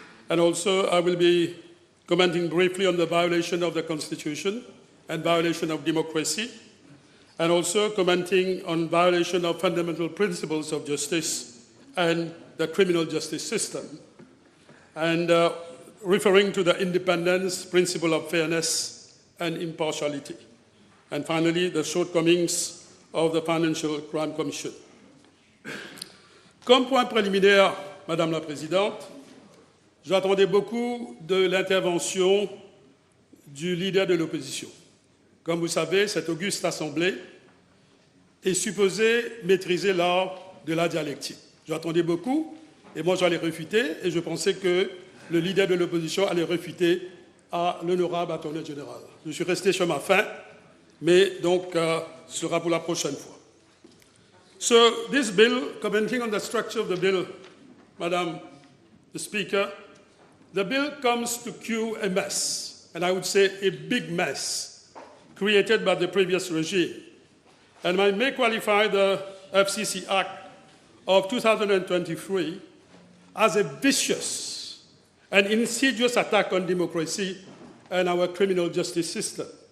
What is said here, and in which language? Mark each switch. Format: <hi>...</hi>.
<en>And also, I will be commenting briefly on the violation of the Constitution and violation of democracy, and also commenting on violation of fundamental principles of justice and the criminal justice system, and referring to the independence, principle of fairness, and impartiality. And finally, the shortcomings of the Financial Crime Commission.</en> <fr>Comme point préliminaire, Madame la Présidente, j'attendais beaucoup de l'intervention du leader de l'opposition. Comme vous savez, cette auguste assemblée est supposée maîtriser l'art de la dialectique. J'attendais beaucoup, et moi j'allais réfuter, et je pensais que le leader de l'opposition allait réfuter à l'honorable Attorney General. Je suis resté sur ma faim, mais donc ce sera pour la prochaine fois.</fr> <en>So this bill, commenting on the structure of the bill, Madam the Speaker, the bill comes to cure a mess, and I would say a big mess, created by the previous regime. And I may qualify the FCC Act of 2023 as a vicious and insidious attack on democracy and our criminal justice system.</en>